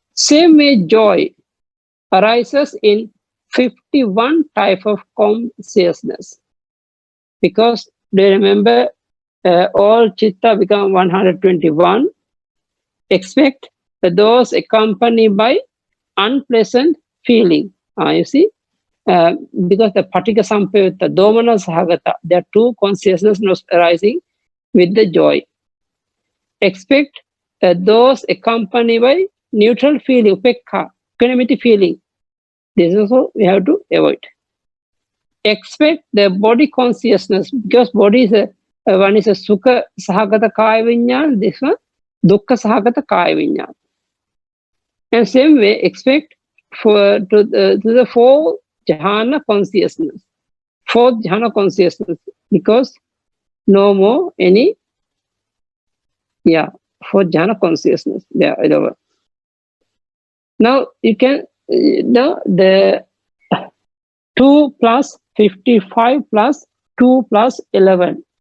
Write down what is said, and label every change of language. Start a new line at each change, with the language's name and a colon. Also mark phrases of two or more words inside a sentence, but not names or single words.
English: Same way, joy arises in 51 type of consciousness. Because they remember all chitta become 121. Expect those accompanied by unpleasant feeling. You see, because the
Pali: patika sampayutta, domana sahagata,
English: there are two consciousness arising with the joy. Expect those accompanied by neutral feeling, upekha, equanimity feeling. This is also we have to avoid. Expect the body consciousness, because body is one is a
Pali: sukha sahagata kaya vinyana,
English: this one
Pali: dukkha sahagata kaya vinyana.
English: And same way, expect to the four jhana consciousness. Fourth jhana consciousness, because no more any, fourth jhana consciousness. Now you can, the 2 plus 55 plus 2 plus 11.